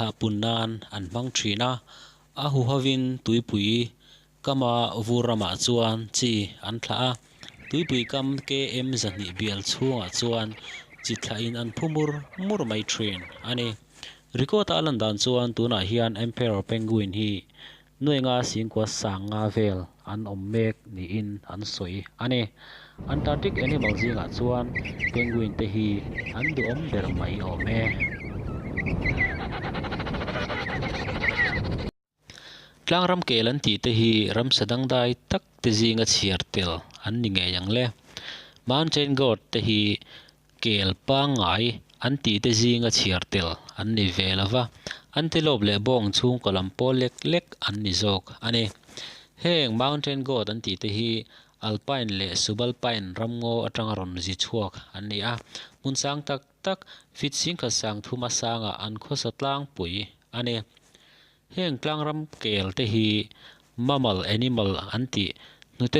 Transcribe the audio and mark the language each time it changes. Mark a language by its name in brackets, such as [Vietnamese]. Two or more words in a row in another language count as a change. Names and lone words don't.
[Mizo] punnan an hmang thina a hu havin tuipui kama vurama chuan chi an thla a tuipui kam km zahni bial chunga chuan chi thla in an phumur mur mai thin ani Rikota alandan chuan tuna hian [English] emperor penguin [Mizo] hi nuenga singkwa sanga vel an ommek ni in an soi ani [English] Antarctic animal [Mizo] zinga chuan penguin te hi an du om ber mai awme Tlangram kelan ti te hi ramsadang dai tak te zinga chiartel an ni nge yang le [English] mountain goat [Mizo] te hi kel pa ngai an ti te zinga chiartel an ni velava antelope le bong chung kolampo lek lek an ni zok ani heng [English] mountain goat [Mizo] an ti te hi alpine le subalpine ramngo atanga ron zi chuak an ni a mun sang tak tak fit singkha sang thuma sanga an khosa tlang pui ani heng tlangram kel te hi [English] mammal animal [Mizo] an ti nute